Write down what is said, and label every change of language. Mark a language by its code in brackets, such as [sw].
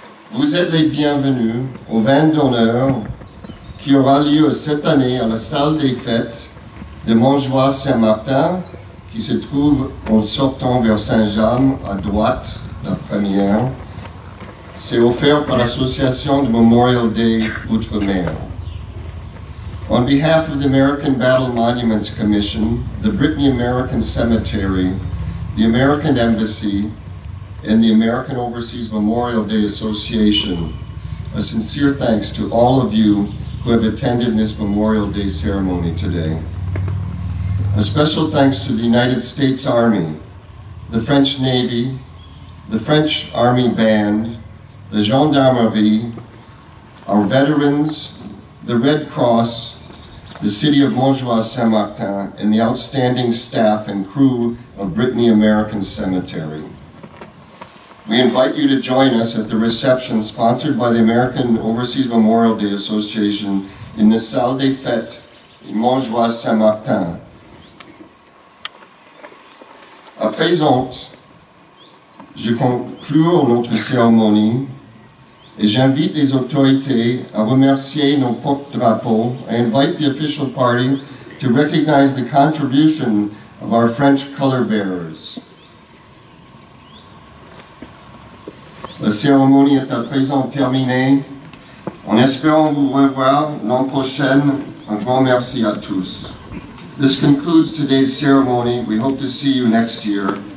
[fr] Vous êtes les bienvenus au vin d'honneur qui aura lieu cette année à la salle des fêtes de Montjoie-Saint-Martin, qui se trouve en sortant vers Saint-Jean à droite, la première. C'est offert par l'association de Memorial Day Outre-mer. [en] On behalf of the American Battle Monuments Commission, the Brittany American Cemetery, the American Embassy, and the American Overseas Memorial Day Association, a sincere thanks to all of you who have attended this Memorial Day ceremony today. A special thanks to the United States Army, the French Navy, the French Army Band, the Gendarmerie, our veterans, the Red Cross, the City of Montjoie-Saint-Martin, and the outstanding staff and crew of Brittany American Cemetery. We invite you to join us at the reception sponsored by the American Overseas Memorial Day Association in the Salle des Fêtes in Montjoie-Saint-Martin. [fr] À présent, je conclue notre cérémonie et j'invite les autorités à remercier nos porte-drapeaux. [en] I invite the official party to recognize the contribution of our French color bearers. [fr] La cérémonie est à présent terminée. En espérant vous revoir l'an prochain, un grand merci à tous. [en] This concludes today's ceremony. We hope to see you next year.